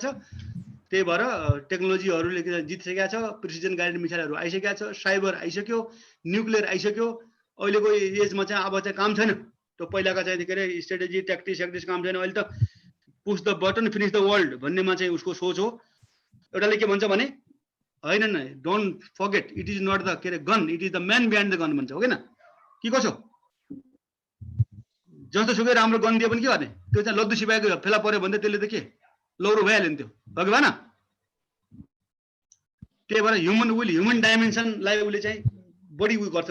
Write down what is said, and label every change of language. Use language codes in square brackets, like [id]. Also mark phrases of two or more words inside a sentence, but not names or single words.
[ne] त्यही भएर टेक्नोलोजीहरूले जितिसकेको छ, [en] precision guided [ne] मिसाइलहरू आइसकेको छ, साइबर आइसक्यो, न्युक्लियर आइसक्यो। अहिलेको एजमा चाहिँ अब चाहिँ काम छैन त्यो पहिलाका चाहिँ के अरे [en] strategy tactics [ne] काम छैन। अहिले त [en] push the button finish the world [ne] भन्नेमा चाहिँ उसको सोच हो। एउटाले के भन्छ भने होइन न, [en] don't forget it is not the [ne] के अरे [en] गन, it is the man behind the gun [ne] भन्छ, हो कि न? के कसो जस्तो सुकै राम्रो गन दियो पनि के गर्ने, त्यो चाहिँ लद्दु सिपाहीको फेला पर्यो भने त्यसले त के लौरो भइहाल्यो नि, त्यो हो कि भएन? त्यही भएर [en] human will, [ne] ह्युमन डाइमेन्सनलाई उसले चाहिँ बढी उयो गर्छ।